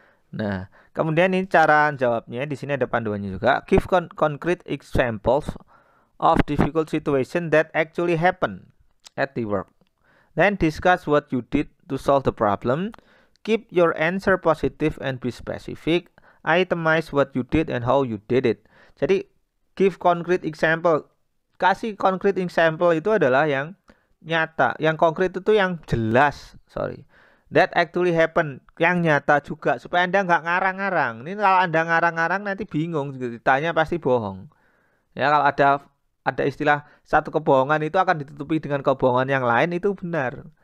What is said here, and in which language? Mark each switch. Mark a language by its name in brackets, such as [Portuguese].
[Indonesian] Nah, kemudian ini cara jawabnya, di sini ada panduannya juga. [English] Give concrete examples of difficult situation that actually happen at the work. Then discuss what you did to solve the problem. Keep your answer positive and be specific. Itemize what you did and how you did it. [Indonesian] Jadi [English] give concrete example. [Indonesian] Kasih concrete example itu adalah yang nyata. Yang konkret itu yang jelas. [English] That actually happen, [Indonesian] yang nyata juga, supaya Anda nggak ngarang-ngarang. Ini kalau Anda ngarang-ngarang nanti bingung, ditanya pasti bohong. Ya, kalau ada istilah satu kebohongan itu akan ditutupi dengan kebohongan yang lain, itu benar.